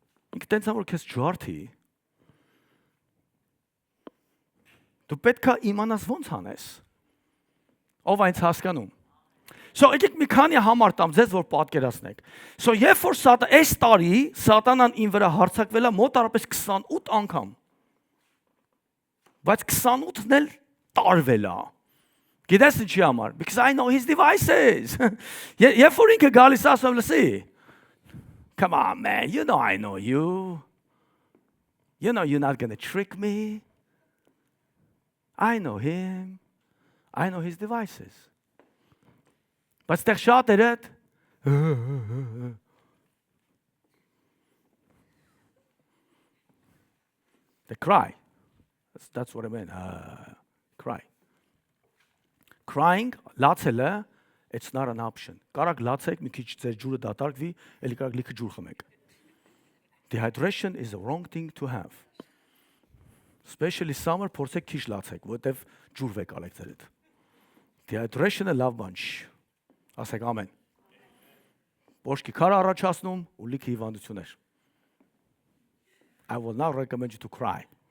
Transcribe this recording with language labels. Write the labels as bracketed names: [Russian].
[Armenian] Ինքը տենց որ քեզ ջարդի։ Դու պետք է իմանաս ոնց անես։ Ով այնց հասկանում։ So եկեք մի քանի համար տամ ձեզ որ պատկերացնեք։ So երբ որ այս տարի Սատանան ին վրա հարձակվել է մոտարապես 28 անգամ։ Բայց 28-ն էլ տարվել է։ Գիտես ինչի համար? [English] Because I know his devices. [Armenian] Երբ որ ինքը գալիս ասում լսի։ [English] Come on man, you know I know you. You know you're not going to trick me. I know him. I know his devices. [Armenian] Բայց դեռ շատերը [English] they cry. That's what I mean. Cry. Crying, լացելը, it's not an option. [Armenian] Կարակ լացեք, մի քիչ ձեր ջուրը դատարկվի, էլի կարակ լիքը ջուր խմեք. [English] Dehydration is the wrong thing to have. Especially summer, [Armenian] փորձեք քիչ լացեք, որտեվ ջուր վեք ալեք ձերդ։ Dehydration-ը լավ բան չի։ Ասեք ամեն։ Բոշկի քար առաջացնում ու լիքը հիվանդություններ։ [English] I will not recommend you to cry.